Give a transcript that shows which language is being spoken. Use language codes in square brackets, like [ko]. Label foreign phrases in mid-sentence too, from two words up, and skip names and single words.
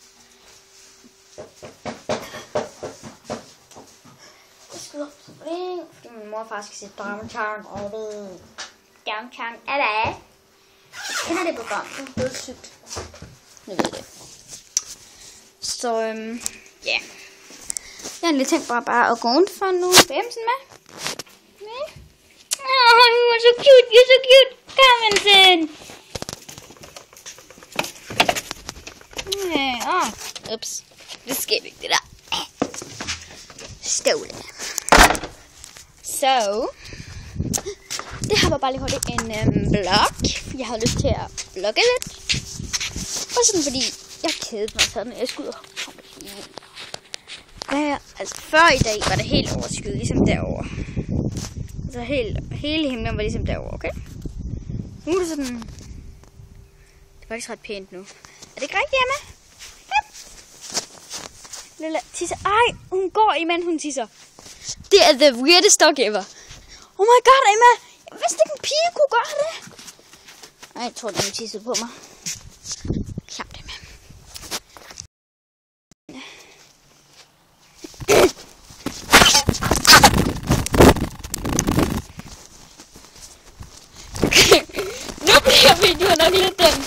[da] Jeg skyder op på det, fordi min mor faktisk skal se Downtown og det. Downtown er der. Jeg kender det program. Det er dødssygt. Nu ved det. Så ja. Jeg har lige tænkt bare at gå rundt for nu. Bamsen med. [en] You're so cute, you're so cute. Come and sit. Ups. [da] Det skal ikke det der. Ståle. Så. Det her var bare lige hurtigt en blog. Jeg havde lyst til at blogge lidt. Og sådan fordi jeg kedede mig sådan, jeg skulle ud og komme altså før i dag var det helt overskyet, ligesom derovre. Så hele himlen var ligesom derovre, okay? Nu er det sådan... Det er faktisk ret pænt nu. Er det ikke rigtigt, Emma? Ja. Lille tisser. Ej, hun går, imens hun tisser. Det er [en] the weirdest dog ever. Oh my god, Emma. [da] Jeg vidste ikke, en pige kunne gøre det. Ej, jeg tror, den tissede på mig. Klamt, Emma. Nu bliver videoen nok lidt den.